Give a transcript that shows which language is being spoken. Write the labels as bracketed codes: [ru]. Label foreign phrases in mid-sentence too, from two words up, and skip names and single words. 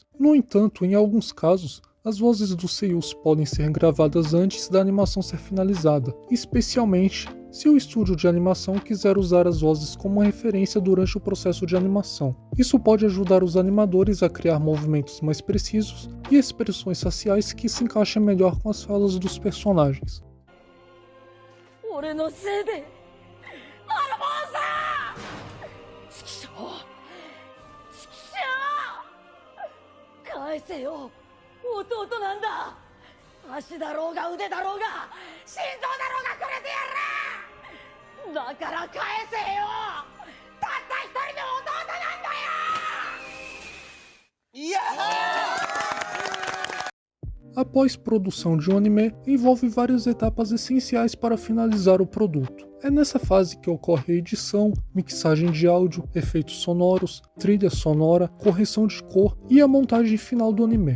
[pt] No entanto, em alguns casos, as vozes dos seiyus podem ser gravadas antes da animação ser finalizada, especialmente se o estúdio de animação quiser usar as vozes como referência durante o processo de animação. Isso pode ajudar os animadores a criar movimentos mais precisos e expressões faciais que se encaixem melhor com as falas dos personagens. [ja] 俺のせいでアルボンさんチキショーチキショー返せよ弟なんだ足だろうが腕だろうが心臓だろうがくれてやるだから返せよたった一人の弟なんだよいや [pt] A pós-produção de um anime envolve várias etapas essenciais para finalizar o produto. É nessa fase que ocorre a edição, mixagem de áudio, efeitos sonoros, trilha sonora, correção de cor e a montagem final do anime.